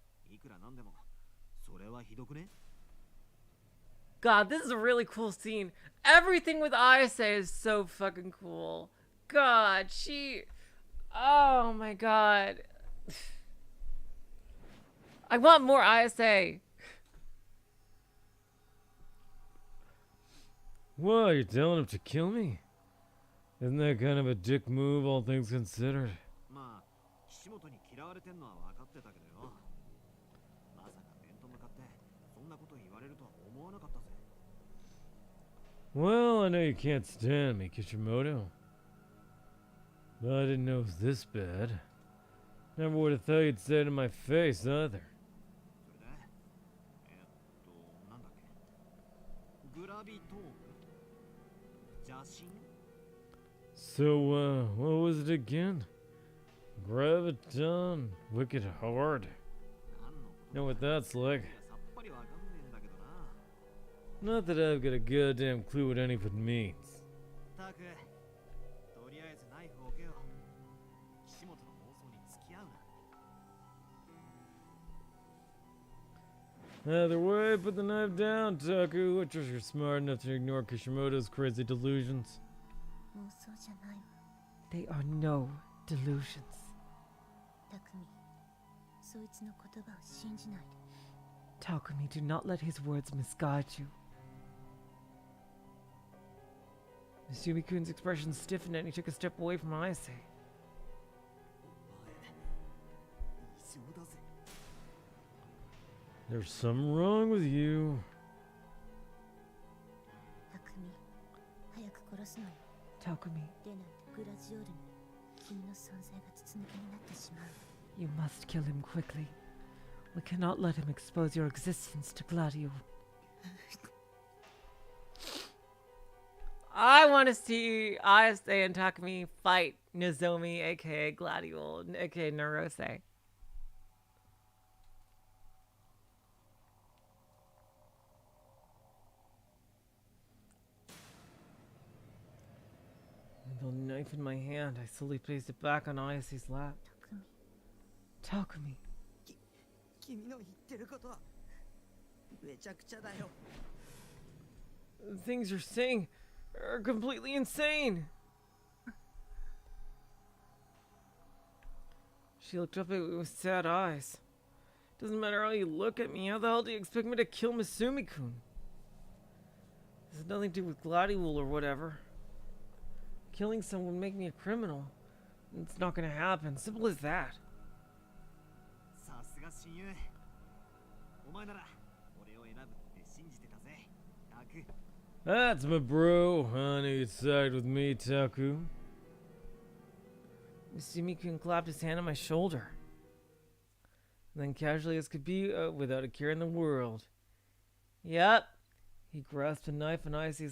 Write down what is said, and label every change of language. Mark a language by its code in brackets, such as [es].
[ja] いくらなんでも、それはひどくね? [en] God, this is a really cool scene. Everything with Ayase is so fucking cool. God, she... Oh my god. I want more Ayase. What, you're telling him to kill me? Isn't that kind of a dick move, all things considered? [ja] まあ、岸本に嫌われてんのは分かってたけどよ。まさか面と向かってそんなこと言われるとは思わなかったぜ。 [en] Well, I know you can't stand me, Kishimoto. But I didn't know it was this bad. Never would have thought you'd say it in my face either. [ja] それで、なんだっけ。グラビトーム？邪神？ [en] So, what was it again? Graviton, wicked hard. Know what that's like. [ja] さっぱりわかんねえんだけどな。 [en] Not that I've got a goddamn clue what any of it means. [ja] たく、とりあえずナイフを置けよ。岸本の妄想に付き合うな。 [en] Either way, put the knife down, Taku. I trust you're smart enough to ignore Kishimoto's crazy delusions. [ja] 妄想じゃないわ。 [en] They are no delusions. [ja] 匠、そいつの言葉を信じないで。 [en] Takumi, do not let his words misguide you. Misumi-kun's expression stiffened and he took a step away from Ayase. [ja] 異常だぜ。 [en] There's something wrong with you. [ja] 匠、早く殺すのよ。 [en] Takumi, [ja] でないとグラジオールに君の存在が筒抜けになってしまう。 [en] you must kill him quickly. We cannot let him expose your existence to Gladio. I want to see Ayase and Takumi fight Nozomi, aka Gladio, aka Narose. With the knife in my hand, I slowly placed it back on Ayase's lap. [ja] 匠、 [en] Takumi, [ja] 君の言ってることはめちゃくちゃだよ。 [en] the things you're saying are completely insane. She looked up at me with sad eyes. Doesn't matter how you look at me, how the hell do you expect me to kill Misumi-kun? This has nothing to do with Gladiole or whatever. Killing someone would make me a criminal. It's not gonna happen. Simple as that. [ja] さすが親友。お前なら俺を選ぶって信じてたぜ。タク。 [en] That's my bro. I knew you'd side with me, Taku. Misumi-kun clapped his hand on my shoulder. And then casually as could be, without a care in the world. Yep. He grasped a knife on Ayase's